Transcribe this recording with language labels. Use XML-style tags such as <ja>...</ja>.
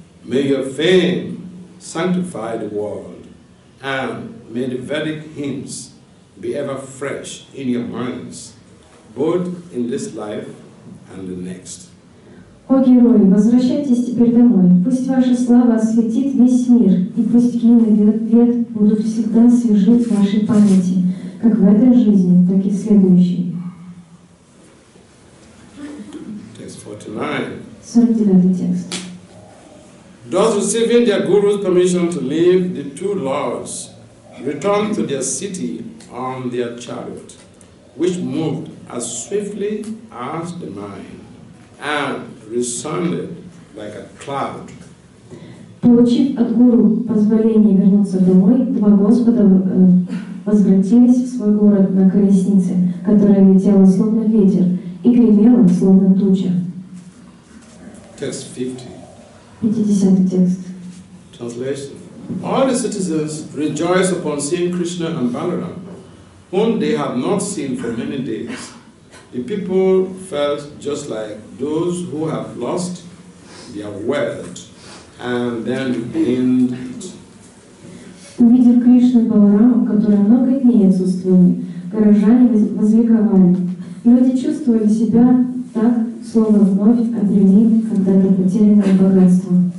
<en>May your fame sanctify the world, and may the Vedic hymns be ever fresh in your minds, both in this life and the next.</en> <ru>О герои, возвращайтесь теперь домой. Пусть ваша слава осветит весь мир, и пусть гимны Вед будут всегда свежи в вашей памяти, как в этой жизни, так и в следующей.</ru> <en>Text 49.</en> <ru>49 текст.</ru> <en>Thus receiving their guru's permission to leave, the two lords returned to their city on their chariot, which moved as swiftly as the mind and resounded like a cloud.</en> <ru>Получив от гуру позволение вернуться домой, два господа возвратились в свой город на колеснице, которая летела словно ветер и гремела словно туча.</ru> <en>Text 50.</en> <ru>50 текст.</ru> <en>Translation. All the citizens rejoiced upon seeing Krishna and Balaram, whom they had not seen for many days. The people felt just like those who have lost their wealth and then gained it.</en> <ru>Увидев Кришну и Балараму, которые много дней отсутствовали, горожане возликовали. Люди чувствовали себя так, словно вновь обрели когда-то потерянное богатство.</ru>